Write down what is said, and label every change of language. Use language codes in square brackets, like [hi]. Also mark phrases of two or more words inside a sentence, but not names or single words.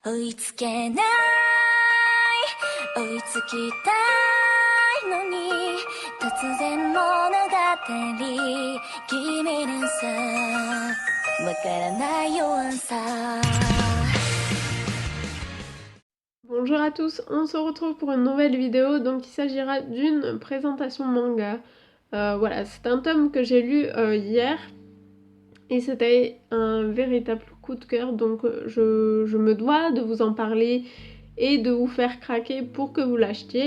[ja] 追いつけない追いつきたいのに突然物語君にさわからない弱さ [fr] Bonjour à tous, on se retrouve pour une nouvelle vidéo, donc il s'agira d'une présentation manga. Voilà, c'est un tome que j'ai lu hier et c'était un véritable coup de cœur, donc je me dois de vous en parler et de vous faire craquer pour que vous l'achetiez.